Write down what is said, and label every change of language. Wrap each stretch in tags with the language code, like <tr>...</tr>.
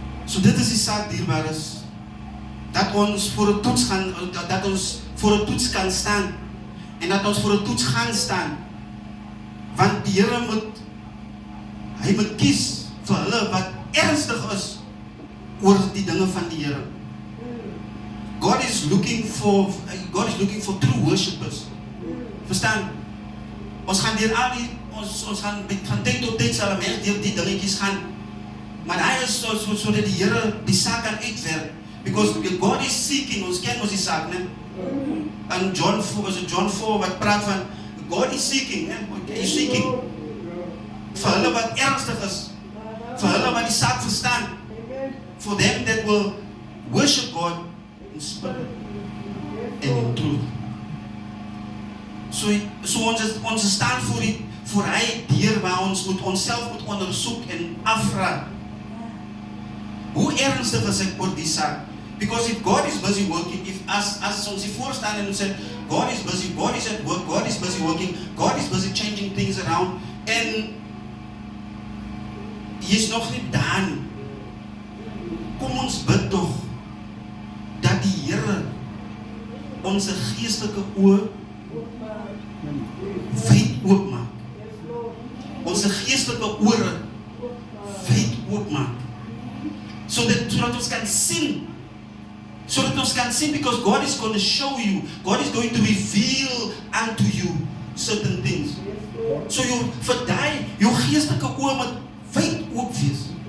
<af>So dit is die saak, dierbares, dat ons voor 'n toets gaan, dat ons voor 'n toets kan staan, en dat ons voor 'n toets gaan staan, want die Here hy moet kies vir hulle wat ernstig is oor die dinge van die Here.</af> <en>God is looking for true worshippers.</en> <af>Verstaan? Ons gaan deur al die, ons gaan van tyd tot tyd sal mens deur die dingetjies gaan. Maar hy is so dat die Here die saak kan uitwerk.</af> <en>Because God is seeking,</en> <af>ons ken ons die saak, né? En John 4 wat praat van</af> <en>God is seeking,</en> <af>né? Hy is seeking vir hulle wat ernstig is, vir hulle wat die saak verstaan,</af> <en>for them that will worship God in spirit and in truth.</en> <af>So ons staan voor hy deur waar ons moet onsself moet ondersoek en afvra. Hoe ernstig is ek oor die saak?</af> <en>Because if God is busy working,</en> <af>if as ons hier voor staan en ons sê,</af> <en>God is busy, God is at work, God is busy working, God is busy changing things around,</en> <af>en hy is nog nie daar nie. Kom ons bid tog, dat die Here onze geestelike oë wyd oopmaak. Onze geestelike ore wyd oopmaak. Sodat ons kan sien. Sodat ons kan sien,</af> <en>because God is going to show you, God is going to reveal unto you certain things.</en> <af>So vir daai, jou geestelike oë moet wyd oop wees.</af>